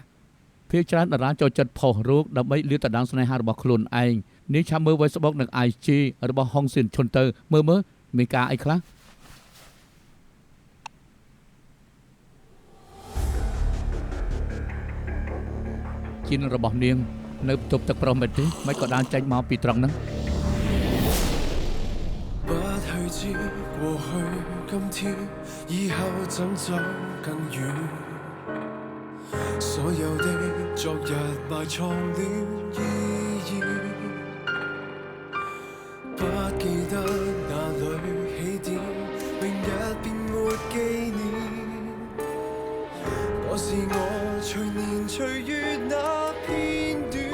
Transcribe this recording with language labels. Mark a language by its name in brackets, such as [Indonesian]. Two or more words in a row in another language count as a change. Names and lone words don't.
[Khmer] ភាគច្រើនតារាចូលចិត្តផុសរោគដើម្បីលាតត្រដាងស្នេហារបស់ខ្លួនឯងនេះឆាប់មើល Facebook និង IG របស់ហុងសិនឈុនទៅមើលមានការអីខ្លះ ជានរបស់នាងនៅបន្ទប់ទឹកប្រុសមែនទេមិនក៏បានចេញមកពីត្រង់ហ្នឹង [Cantonese] 不去知過去今天以後怎走更遠所有的昨日埋藏了意義不記得哪裏起點明日便沒紀念我是我隨年隨月那片段